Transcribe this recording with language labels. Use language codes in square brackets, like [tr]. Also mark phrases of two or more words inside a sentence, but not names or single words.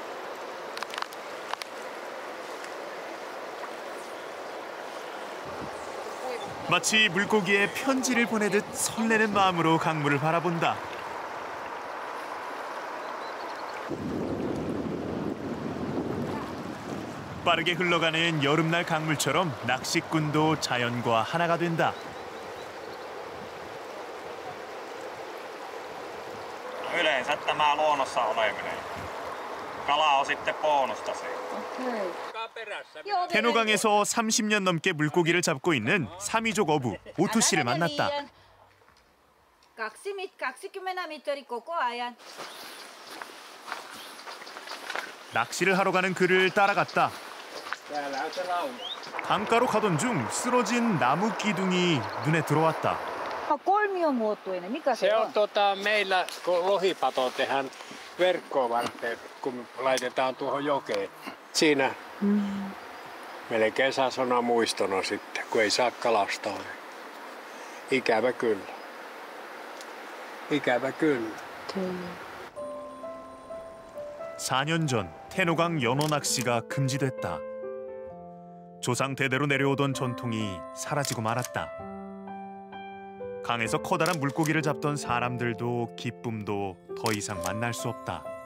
[ko] 마치 물고기에 편지를 보내듯 설레는 마음으로 강물을 바라본다. 빠르게 흘러가는 여름날 강물처럼 낚시꾼도 자연과 하나가 된다. [fi] Yleensä tämä luonnossa oleminen. Kala on sitten bonusta siitä. [ko] 태노강에서 30년 넘게 물고기를 잡고 있는 사미족 어부 오토 씨를 만났다. [fi] 20m koko ajan. [ko] 낚시를 하러 가는 그를 따라갔다. 강가로 가던 중 쓰러진 나무 기둥이 눈에 들어왔다. [fi] Kolmiomuotoinen, mikä se on? Meillä kun lohipato tehdään verkkoa varten, kun laitetaan tuohon jokeen. Siinä melkein saa sanoa muistona sitten, kun ei saa kalastaa. Ikävä kyllä. Ikävä kyllä. [ko] 4년 전 태노강 연어 낚시가 금지됐다. 조상 대대로 내려오던 전통이 사라지고 말았다. 강에서 커다란 물고기를 잡던 사람들도 기쁨도 더 이상 만날 수 없다.